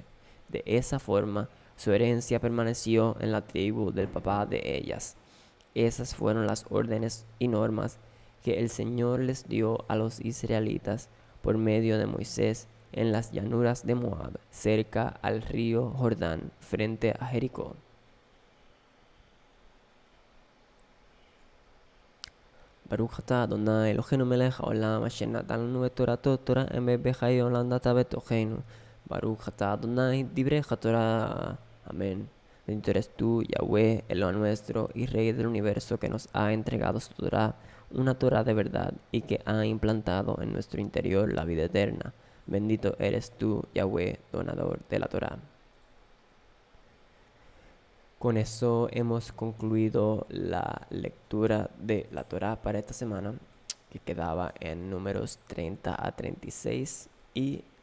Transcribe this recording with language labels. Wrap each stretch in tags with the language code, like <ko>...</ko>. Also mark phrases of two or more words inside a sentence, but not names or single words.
<es>De esa forma, su herencia permaneció en la tribu del papá de ellas. Esas fueron las órdenes y normas que el Señor les dio a los israelitas por medio de Moisés en las llanuras de Moab, cerca al río Jordán, frente a Jericó.</es> <he>ברוך אתה אדוני אלוהינו מלך העולם אשר נתן לנו את תורתו תורה אמת בחיי עולם נטע בתוכנו. ברוך אתה אדוני דברי תורה.</he> <es>Amén. Bendito eres tú, Yahweh, Elohim nuestro y Rey del universo, que nos ha entregado su Torah, una Torah de verdad, y que ha implantado en nuestro interior la vida eterna. Bendito eres tú, Yahweh, donador de la Torah. Con eso hemos concluido la lectura de la Torá para esta semana, que quedaba en números 30 a 36, y</es>